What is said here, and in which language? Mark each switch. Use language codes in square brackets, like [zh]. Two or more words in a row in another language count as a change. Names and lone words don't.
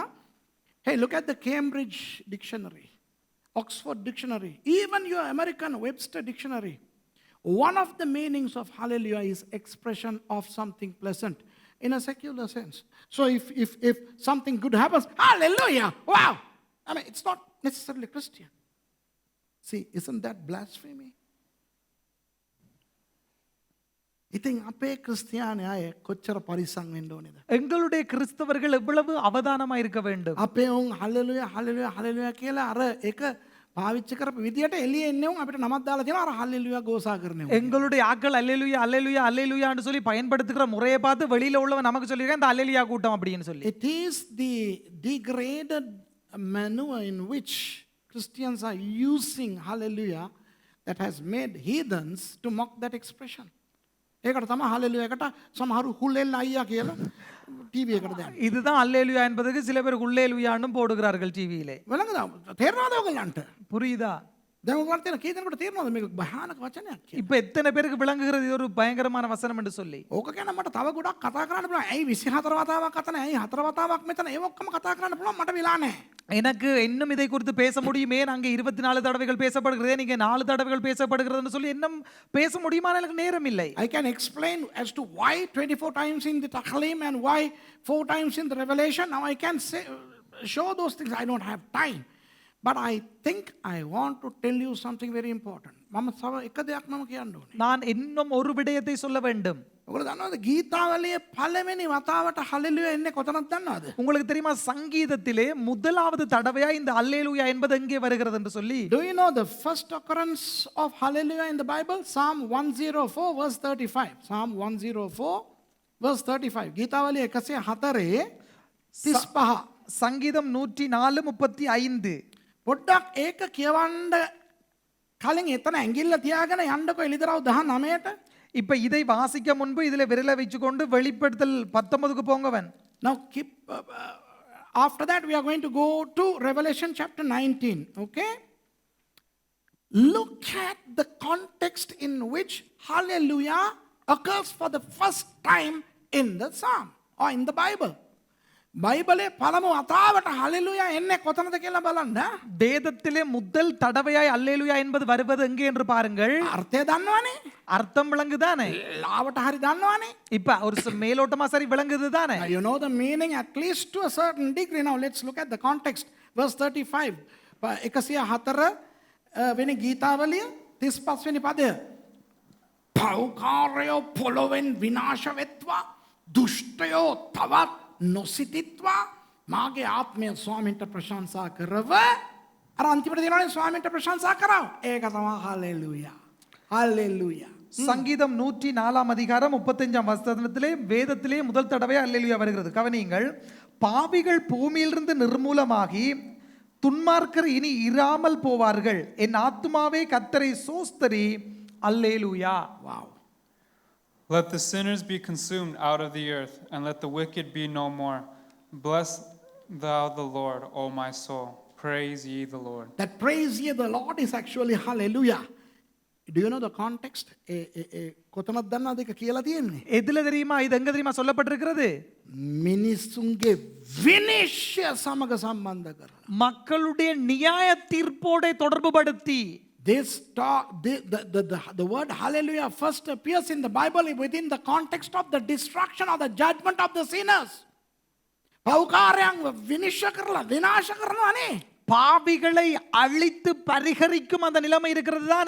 [en] Hey, look at the Cambridge Dictionary, Oxford Dictionary, even your American Webster Dictionary. One of the meanings of hallelujah is expression of something pleasant in a secular sense. So if something good happens, hallelujah, wow. I mean, it's not necessarily Christian. See, isn't that blasphemy? [si] ඉතින් අපේ ක්‍රිස්තියානි අය කොච්චර පරිස්සම් වෙන්න ඕනේද? [ta] எங்களுடைய கிறிஸ்தவர்கள் எவ்வளவு அவதானமா இருக்க வேண்டும்? [si] අපේ උන් හලෙලුයා හලෙලුයා හලෙලුයා කියලා අර එක පාවිච්චි කරපු විදියට එළියේ එන්නේ උන් අපිට නමක් දාලා තියෙනවා අර හලෙලුයා ගෝසා කරන්නේ. [ta] எங்களுடைய ஆட்கள் அல்லேலூயா அல்லேலூயா அல்லேலூயான்னு சொல்லி பயன்படுத்துகிற முறையை பார்த்து வெளியில உள்ளவன் நமக்கு சொல்லிருக்கான் இந்த அல்லேலூயா கூட்டம் அப்படின்னு சொல்லி. [en] It is the degraded manner in which Christians are using hallelujah that has made heathens to mock that expression. [si] ඒකට තමයි හලෙලුයා එකට සමහරු හුලෙල් අයියා කියලා ටීවී එකට දාන්නේ. [ta] இதுதான் அல்லேலூயா என்பதுக்கு சில பேர் உள்ளேலூயான்னு போடுகிறார்கள் டிவியிலே. [si] වෙලඟද තේරෙනවද ඔයගලන්ට? [ta] புரியுதா? [si] දැන් ඔයගලන්ට තියෙන කී දෙනෙකුට තේරෙනවද මේක භයානක වචනයක් කියලා? [ta] இப்ப எத்தனை பேருக்கு விளங்குகிறது இது ஒரு பயங்கரமான வசனம் என்று சொல்லி? [si] ඕක ගැන මට තව ගොඩක් කතා කරන්න පුළුවන්. ඇයි 24 වතාවක් කතා නැහැ? ඇයි 4 වතාවක් මෙතන ඒ ඔක්කොම කතා කරන්න පුළුවන් මට වෙලා නැහැ. [ta] எனக்கு இன்னும் இதை குறித்து பேச முடியுமே அங்கே 24 தடவைகள் பேசப்படுகிறதே நீங்க 4 தடவைகள் பேசப்படுகிறதுன்னு சொல்லி இன்னும் பேச முடியுமா எனக்கு நேரம் இல்லை. [en] I can explain as to why 24 times in the Tehillim and why 4 times in the Revelation. Now I can say, show those things. I don't have time. But I think I want to tell you something very important. [si] මම සව එක දෙයක් මම කියන්න ඕනේ. [ta] நான் இன்னும் ஒரு விடயத்தை சொல்ல வேண்டும். [si] ඔයගොල්ලෝ දන්නවද ගීතාවලියේ පළවෙනි වතාවට හලෙලුයා එන්නේ කොතනද දන්නවද? [ta] உங்களுக்கு தெரியுமா சங்கீதத்திலே முதலாவது தடவையா இந்த அல்லேலூயா என்பது எங்கே வருகிறது என்று சொல்லி? [en] Do you know the first occurrence of hallelujah in the Bible? Psalm 104 verse 35. Psalm 104 verse 35. [si] ගීතාවලිය 104 35. [ta] சங்கீதம் 104:35. [si] පොඩ්ඩක් ඒක කියවන්න කලින් එතන ඇඟිල්ල තියාගෙන යන්නකො එලිදරව් 19ට. [ta] இப்ப இதை வாசிக்க முன்பு இதுல விரலை வச்சுக்கொண்டு வெளிப்படுத்தல் 19க்கு போங்கவன். [en] Now keep after that we are going to go to Revelation chapter 19, okay? Look at the context in which hallelujah occurs for the first time in the psalm or in the Bible. [si] බයිබලේ පළමු வතාවට ஹalleluya එන්නේ කොතනද කියලා බලන්න. [ta] வேதத்திலே முதல் தடவையாய் அல்லேலூயா என்பது வருவது எங்கே என்று பாருங்கள். [si] අර්ථය දන්නවනේ? [ta] அர்த்தம் விளங்குதானே? [si] ලාවට හරි දන්නවනේ? [ta] இப்ப ஒரு மேலோட்டமா சரி விளங்குது தானே? [en] You know the meaning at least to a certain degree. Now let's look at the context. [si] Verse 35. 104 වෙනි ගීතාවලිය 35 වෙනි පදය. පෞකාරයෝ පොළොවෙන් විනාශ වෙත්වා දුෂ්ටයෝ තවත් නොසිතිත්වා මාගේ ආත්මය ස්වාමීන්ට ප්‍රශංසා කරව. අර අන්තිමට දෙනවනේ ස්වාමීන්ට ප්‍රශංසා කරව. ඒක තමයි හalleluya. ஹalleluya. [ta] சங்கீதம் 104 அதிகாரம் 35 வசனத்திலே வேதத்திலே முதல் தடவை அல்லேலூயா வருகிறது. கவனியுங்கள். பாவிகள் பூமியிலிருந்து நிர்மூலமாகி துன்மார்க்கர் இனி இராமல் போவார்கள். என் ஆத்துமாவே கர்த்தரை சோஸ்தரி அல்லேலூயா. [en] Wow. Let the sinners be consumed out of the earth, and let the wicked be no more. Bless thou the Lord, O my soul. Praise ye the Lord. That praise ye the Lord is actually hallelujah. Do you know the context? [si] කොතනද දන්නවද ඒක කියලා තියෙන්නේ? [ta] எதுல தெரியுமா? இது எங்க தெரியுமா சொல்லப்பட்டிருக்கிறது? [si] මිනිසුන්ගේ විනිශ්චය සමග සම්බන්ධ කරලා. [ta] மக்களுடைய நியாய தீர்ப்போட தொடர்புபடுத்தி [en] this talk, the word hallelujah first appears in the Bible within the context of the destruction or the judgment of the sinners. [si] පව්කාරයන් විනිශ්චය කරලා විනාශ කරනවානේ. [ta] பாவிகளை அழித்து பரிகரிக்கும் அந்த நிலைமை இருக்கிறது தானே.